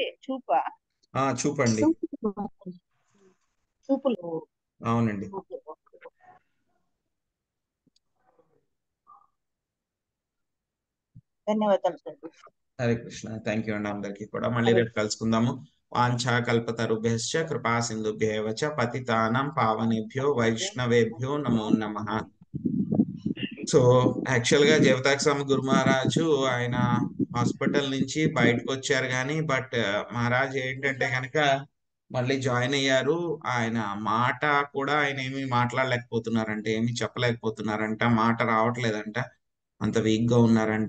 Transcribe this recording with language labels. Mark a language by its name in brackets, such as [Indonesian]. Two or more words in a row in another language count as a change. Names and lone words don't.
[Telugu] చూపండి. చూపులు. అవునండి. ధన్యవాదాలు సార్. [Sanskrit] హరే కృష్ణ. [English] thank you [Telugu] అండి అందరికీ కూడా. మళ్ళీ రేపు కలుసుకుందాము. [Sanskrit] వాంఛా కల్పతరుభ్యశ్చ కృపా సింధుభ్యేవ చ పతితానాం పావనేభ్యో వైష్ణవేభ్యో నమో నమః. [English] so actual [Telugu] గా జయపతాక స్వామి గురు మహారాజు ఆయన హాస్పిటల్ నుంచి బయటకు వచ్చారు కానీ బట్ మహారాజ్ ఏంటంటే కనుక మళ్ళీ జాయిన్ అయ్యారు. ఆయన మాట కూడా ఆయన ఏమి మాట్లాడలేకపోతున్నారంట, ఏమి చెప్పలేకపోతున్నారంట, మాట రావట్లేదంట, అంత వీక్ గా ఉన్నారంట.